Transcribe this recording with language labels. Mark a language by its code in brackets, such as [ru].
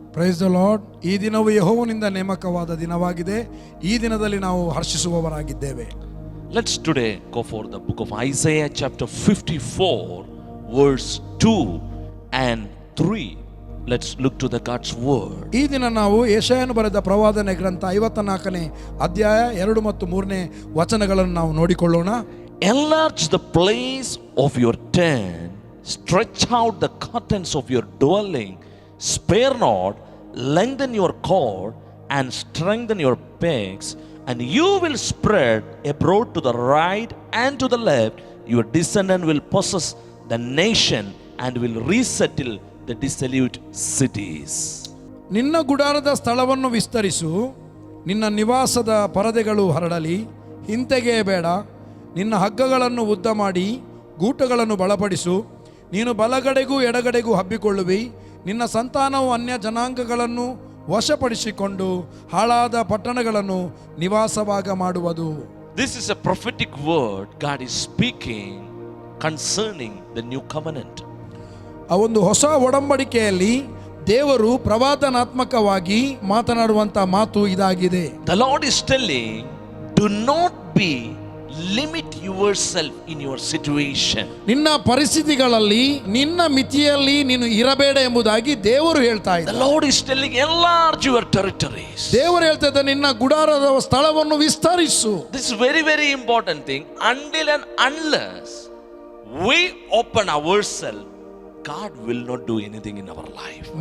[en] Praise the lord. [kn] ಈ ದಿನವು ಯೆಹೋವನಿಂದ ನೇಮಕವಾದ ದಿನವಾಗಿದೆ. ಈ ದಿನದಲ್ಲಿ ನಾವು ಹರ್ಷಿಸುವವರಾಗಿದ್ದೇವೆ. [en] Let's today go for the book of Isaiah chapter 54 verse 2 and 3. Let's look to the God's word. [kn] ಈ ದಿನ ನಾವು ಯೆಶಾಯನು ಬರೆದ ಪ್ರವಾದನೆ ಗ್ರಂಥ 54ನೇ ಅಧ್ಯಾಯ 2 ಮತ್ತು 3ನೇ ವಚನಗಳನ್ನು ನಾವು ನೋಡಿಕೊಳ್ಳೋಣ. [en] Enlarge the place of your tent, stretch out the curtains of your dwelling, spare not, lengthen your cord and strengthen your pegs, and you will spread abroad to the right and to the left. Your descendant will possess the nation and will resettle the dissolute cities. [kn] ನಿನ್ನ ಗುಡಾರದ ಸ್ಥಳವನ್ನು ವಿಸ್ತರಿಸು, ನಿನ್ನ ನಿವಾಸದ ಪರದೆಗಳು ಹರಡಲಿ, ಹಿಂತೆಗೆಯಬೇಡ. ನಿನ್ನ ಹಗ್ಗಗಳನ್ನು ಉದ್ದ ಮಾಡಿ ಗೂಟಗಳನ್ನು ಬಲಪಡಿಸು. ನೀನು ಬಲಗಡೆಗೂ ಎಡಗಡೆಗೂ ಹಬ್ಬಿಕೊಳ್ಳುವಿ. ನಿನ್ನ ಸಂತಾನವು ಅನ್ಯ ಜನಾಂಗಗಳನ್ನು ವಶಪಡಿಸಿಕೊಂಡು ಹಾಳಾದ ಪಟ್ಟಣಗಳನ್ನು ನಿವಾಸವಾಗ ಮಾಡುವುದು. [en] This is a prophetic word God is speaking concerning the new covenant. [kn] ಆ ಒಂದು ಹೊಸ ಒಡಂಬಡಿಕೆಯಲ್ಲಿ ದೇವರು ಪ್ರವಾದನಾತ್ಮಕವಾಗಿ ಮಾತನಾಡುವಂತ ಮಾತು ಇದಾಗಿದೆ. [en] The Lord is telling, do not be limit yourself in your situation. [kn] ನಿನ್ನ ಪರಿಸ್ಥಿತಿಗಳಲ್ಲಿ ನಿನ್ನ ಮಿತಿಯಲ್ಲಿ ನೀನು ಇರಬೇಡ ಎಂಬುದಾಗಿ ದೇವರು ಹೇಳ್ತಾ [en] The [kn] ಇದ್ದಾರೆ. [en] Lord is telling, enlarge your territories. [kn] ದೇವರು ಹೇಳ್ತಾ ಇದ್ದಾರೆ, ನಿನ್ನ ಗುಡಾರದ ಸ್ಥಳವನ್ನು ವಿಸ್ತರಿಸು. [en] This is very, very important thing. Until and unless we open ourselves, God will not do anything in our life.